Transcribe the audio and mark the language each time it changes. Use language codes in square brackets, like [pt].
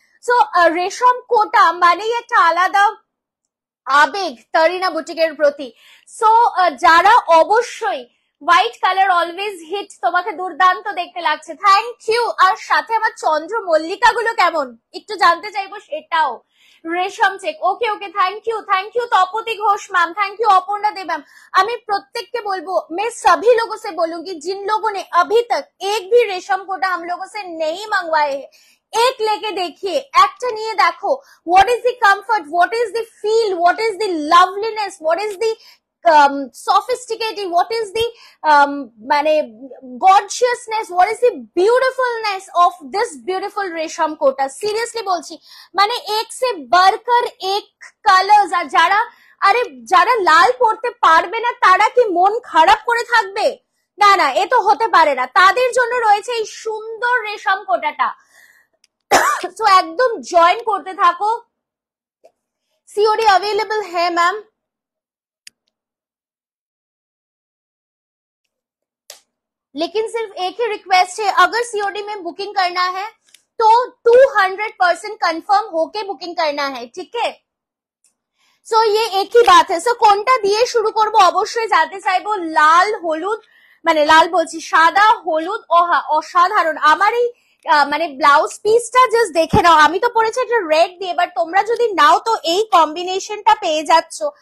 [bn] So রেশম কোটা মানেই একটা আলাদা আবেগ তারিনা বুটিকের প্রতি। সো যারা অবশ্যই হোয়াইট কালার অলওয়েজ হিট, তোমাকে দুর্দান্ত দেখতে লাগছে, থ্যাংক ইউ। আর সাথে আমার চন্দ্র মল্লিকা গুলো কেমন একটু জানতে চাইবো সেটাও। [hi] रेशम check, okay okay, thank you तपति Ghosh ma'am, thank you Apurna Dev ma'am. [bn] আমি প্রত্যেককে বলবো, [hi] मैं सभी लोगों से बोलूंगी जिन लोगों ने अभी तक एक भी रेशम कोटा हम लोगों से नहीं मंगवाए हैं, एक लेके देखिए, [bn] একটা নিয়ে দেখো। [en] what is the comfort, what is the feel, what is the loveliness, what is the sophisticated, what is the মানে gorgeousness, what is the beautifulness of this beautiful রেশম কোটা। [bn] সিরিয়াসলি বলছি, মানে [hi] এক সে বাড়কর এক [bn] কালার্স। আর যারা আরে যারা লাল পড়তে পারবে না তারা কি মন খারাপ করে থাকবে? না না, এ তো হতে পারে না। তাদের জন্য রয়েছে এই সুন্দর রেশম কোটাটা। সো একদম জয়েন করতে থাকো। [hi] सीओडी अवेलेबल है मैम, लेकिन सिर्फ एक ही रिक्वेस्ट है, अगर सीओडी में बुकिंग करना है तो 200% कंफर्म होके बुकिंग करना है, ठीक है? सो ये एक ही बात है। [bn] सो কোনটা দিয়ে শুরু করব অবশ্যই জানতে চাইবো। লাল হলুদ, মানে লাল বলছি, সাদা হলুদ অসাধারণ। আমার এই মানে ব্লাউজ পিসটা জাস্ট দেখে নাও, আমি তো পরেছি একটা রেড দিয়ে, বাট তোমরা যদি নাও তো এই কম্বিনেশনটা পেয়ে যাচ্ছ।